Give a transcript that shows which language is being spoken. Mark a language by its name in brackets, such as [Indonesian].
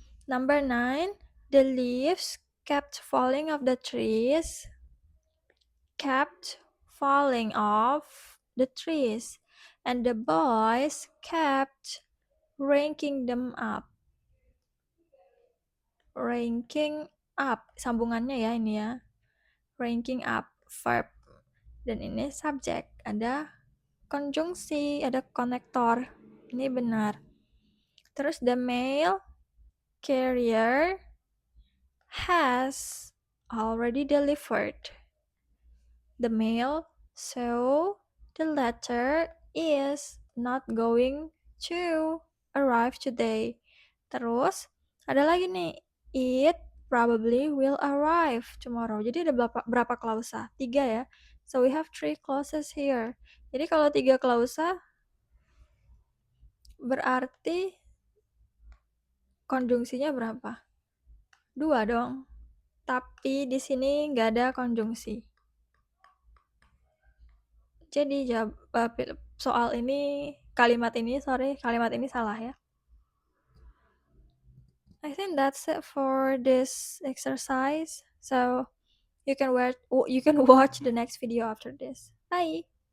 [English] Number 9, the leaves kept falling off the trees, kept falling off the trees, and the boys kept ranking them up. [Indonesian] Ranking up, sambungannya ya ini ya. Ranking up, verb. Dan ini subject, ada konjungsi, ada konektor. Ini benar. [English] Terus the mail carrier has already delivered the mail, so the letter is not going to arrive today. [Indonesian] Terus ada lagi nih, [English] it probably will arrive tomorrow. [Indonesian] Jadi ada berapa klausa? 3 ya. [English] So we have 3 clauses here. [Indonesian] Jadi kalau 3 klausa berarti konjungsinya berapa? 2 dong. Tapi di sini nggak ada konjungsi. Jadi soal ini, kalimat ini salah ya. [English] I think that's it for this exercise. So you can watch the next video after this. Bye.